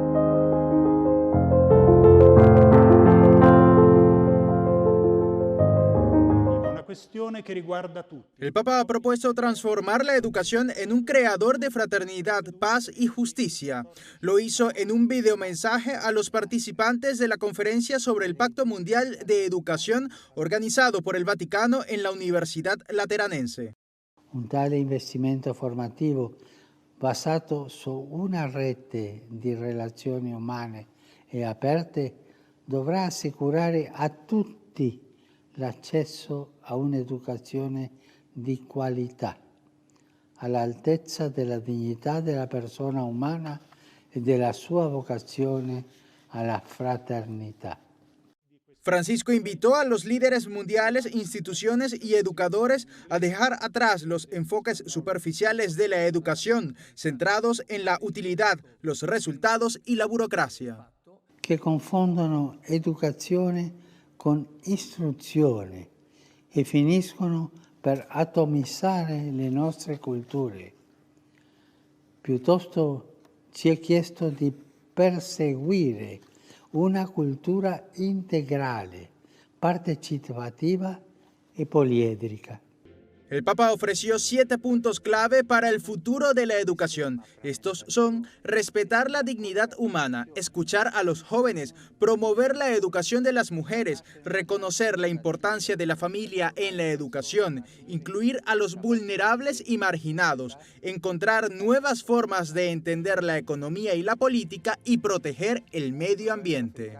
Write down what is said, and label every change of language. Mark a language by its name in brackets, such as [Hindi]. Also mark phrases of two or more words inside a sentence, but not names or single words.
[Spanish] El Papa ha propuesto transformar la educación en un creador de fraternidad, paz y justicia. Lo hizo en un videomensaje a los participantes de la conferencia sobre el Pacto Mundial de Educación organizado por el Vaticano en la Universidad Lateranense. [Italian] Un tale investimento formativo basato su una rete di relazioni umane e aperte dovrà assicurare a tutti l'accesso a un'educazione di qualità, all'altezza della dignità della persona umana e della sua vocazione alla fraternità. [Spanish] Francisco invitó a los líderes mundiales, instituciones y educadores a dejar atrás los enfoques superficiales de la educación, centrados en la utilidad, los resultados y la burocracia. [Italian] Che confondono educazione con istruzione e finiscono per atomizzare le nostre culture. Piuttosto ci è chiesto di perseguire una cultura integrale, partecipativa e poliedrica. [Spanish] El Papa ofreció 7 puntos clave para el futuro de la educación. Estos son: respetar la dignidad humana, escuchar a los jóvenes, promover la educación de las mujeres, reconocer la importancia de la familia en la educación, incluir a los vulnerables y marginados, encontrar nuevas formas de entender la economía y la política y proteger el medio ambiente.